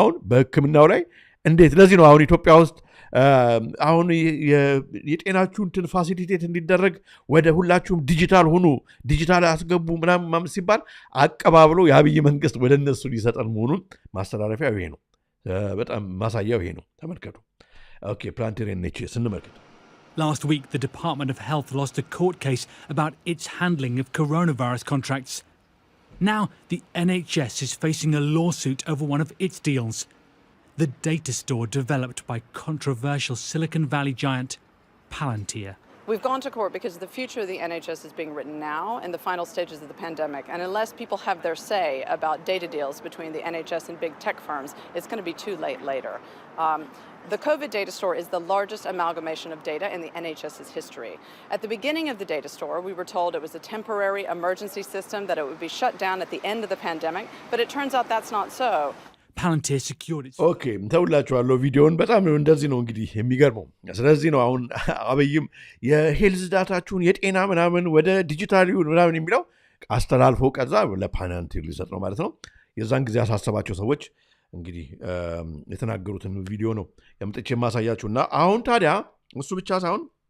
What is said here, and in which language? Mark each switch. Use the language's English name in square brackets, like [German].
[Amharic] በህክምናው ላይ እንዴት ለዚህ ነው አሁን ኢትዮጵያ ውስጥ አሁን የጤናችሁ እንትን ፋሲሊቴት እንዲደረግ ወደ ሁላችሁም ዲጂታል ሁኑ፣ ዲጂታል አስገቡ ምናምን ሲባል አቀባብሎ የአብይ መንግስት ወደ እነሱ ሊሰጠን መሆኑን ማስተላለፊያው ይሄ ነው። በጣም ማሳያው ይሄ ነው። ተመልከቱ። ኦኬ ፕላንቲር NHS እንመልከት። [English] Last week, the Department of Health lost a court case about its handling of coronavirus contracts. Now, the NHS is facing a lawsuit over one of its deals. The data store developed by controversial Silicon Valley giant Palantir. We've gone to court because the future of the NHS is being written now in the final stages of the pandemic. And unless people have their say about data deals between the NHS and big tech firms, it's going to be too late later. The COVID data store is the largest amalgamation of data in the NHS's history. At the beginning of the data store, we were told it was a temporary emergency system, that it would be shut down at the end of the pandemic. But it turns out that's not so. Palantir secured its... [Amharic] Okay, ተውላችኋለሁ ቪዲዮውን። በጣም ነው እንደዚህ ነው እንግዲህ የሚገርመው። ስለዚህ ነው አሁን አብይም የሄልዝ ዳታችሁን የጤና ምናምን ወደ ዲጂታል ይሁን ምናምን የሚለው አስተላልፎ ከዛ ለፓላንቲር ሊሰጥ ነው ማለት ነው። የዛን ጊዜ ያሳሰባቸው ሰዎች እንግዲህ የተናገሩትን ቪዲዮ ነው ያምጥቼ ማሳያችሁና አሁን ታዲያ እሱ ብቻ ሳይሆን